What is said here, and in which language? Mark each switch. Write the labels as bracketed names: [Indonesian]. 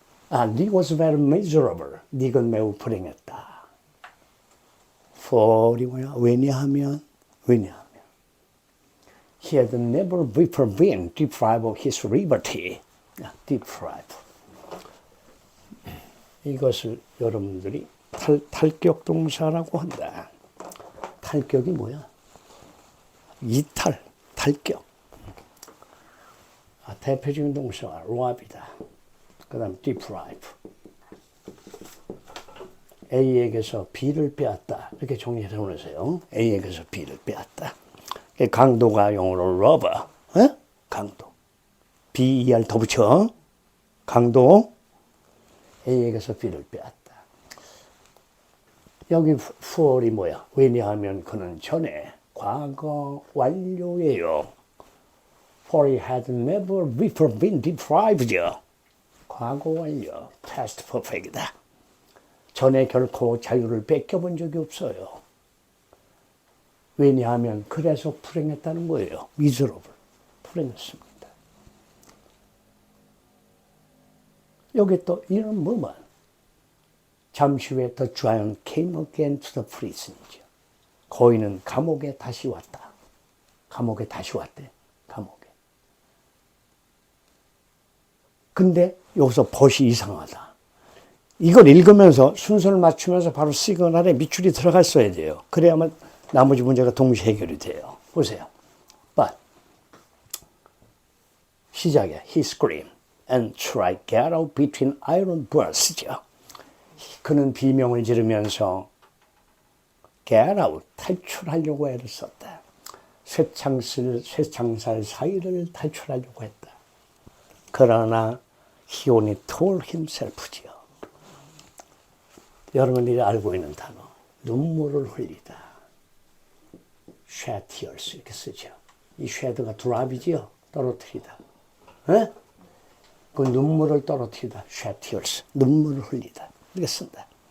[English] Nick was very miserable. [Korean] 닉은 매우 불행했다. for이 뭐야? 왜냐하면 [English] He had never before been deprived of his liberty. deprive. [Korean] 이것을 여러분들이 탈격 동사라고 한다. 탈격이 뭐야? 이탈, 탈격. 대표적인 동사가 robb이다. 그 다음 deprive. A에게서 B를 빼앗다. 이렇게 정리해 놓으세요. A에게서 B를 빼앗다. 강도가 영어로 robber. 강도. BER 더 붙여. 강도. A에게서 B를 빼앗다. 여기 for이 뭐야? 왜냐하면 그는 전에 과거 완료예요. [English] For he had never before been deprived. [Korean] 과거 완료. [English] past perfect이다. [Korean] 전에 결코 자유를 뺏겨본 적이 없어요. 왜냐하면 그래서 불행했다는 거예요. miserable. 불행했습니다. 여기 또 이런 뭐만 잠시 후에 [English] the giant came again to the prison이죠. [Korean] 거인은 감옥에 다시 왔다. 감옥에 다시 왔대. 감옥에. 근데 여기서 벗이 이상하다. 이걸 읽으면서 순서를 맞추면서 바로 시그널에 밑줄이 들어갔어야 돼요. 그래야만 나머지 문제가 동시에 해결이 돼요. 보세요. But 시작이야. [English] He screamed and tried to get out between iron bars죠. [Korean] 그는 비명을 지르면서 get out, 탈출하려고 애를 썼다. 쇠창살 사이를 탈출하려고 했다. 그러나 [English] he only told himself지요. [Korean] 여러분들이 알고 있는 단어, 눈물을 흘리다. [English] shed tears [Korean] 이렇게 쓰죠. 이 shed가 드랍이지요. 떨어뜨리다. 에? 그 눈물을 떨어뜨리다. [English] shed tears. [Korean] 눈물을 흘리다. 이렇게 쓴다.